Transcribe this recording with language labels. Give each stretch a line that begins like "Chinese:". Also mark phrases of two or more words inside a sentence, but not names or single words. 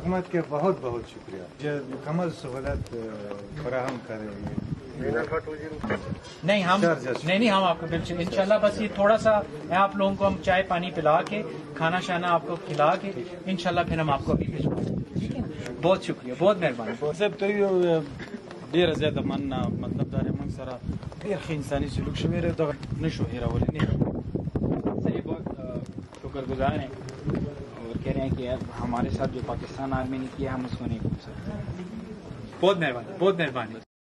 Urdu: حکومت کے بہت بہت شکریہ جو مکمل سہولت فراہم کر رہی ہے. نہیں ہم آپ کو بالکل انشاءاللہ بس یہ تھوڑا سا آپ لوگوں کو ہم چائے پانی پلا کے کھانا شانا آپ کو کھلا کے انشاءاللہ پھر ہم آپ کو ابھی بھیجوائیں گے. ٹھیک ہے. بہت شکریہ، بہت مہربانی.
Pashto: صاحب ته ډیره زیاته مننه. مطلب دا موږ سره ډیر ښه انساني سلوک شوی دی، دغه نشو هیرولی نه.
Urdu: سر یہ بہت شکر گزار ہیں اور کہہ رہے ہیں کہ ہمارے ساتھ جو پاکستان آرمی نے کیا ہم اس کو نہیں بھول سکتے. بہت مہربانی، بہت مہربانی.